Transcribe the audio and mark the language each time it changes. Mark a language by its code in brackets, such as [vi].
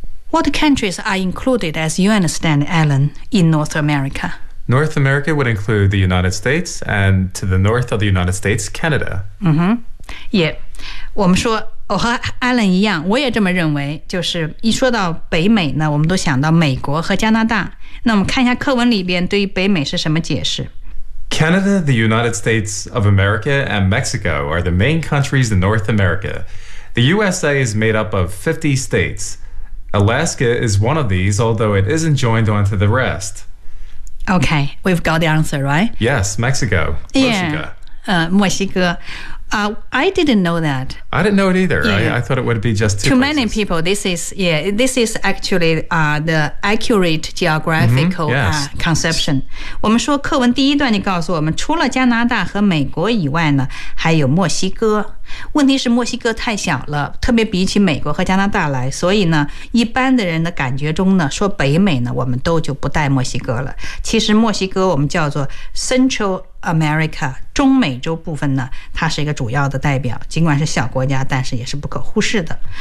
[en] What countries are included, as you understand, Alan, in North America? North America would include the United States and to the north of the United States, Canada. Mm-hmm. Yeah. [zh] 我们说，我和 Alan 一样，我也这么认为，就是一说到北美呢，我们都想到美国和加拿大。那我们看一下课文里边对于北美是什么解释。 [en] Canada, the United States of America, and Mexico are the main countries in North America. The USA is made up of 50 states. Alaska is one of these, although it isn't joined onto the rest. Okay, we've got the answer, right? Yes, Mexico. Mexico. I didn't know that. I didn't know it either. Yeah. I thought it would be just two Too places. Many people, this is actually the accurate geographical conception. [zh] 我们说课文第一段就告诉我们，除了加拿大和美国以外呢，还有墨西哥。问题是墨西哥太小了，特别比起美国和加拿大来，所以呢，一般的人的感觉中呢，说北美呢，我们都就不带墨西哥了。其实墨西哥我们叫做 Central America， 中美洲部分呢，它是一个主要的代表，尽管是小国家，但是也是不可忽视的。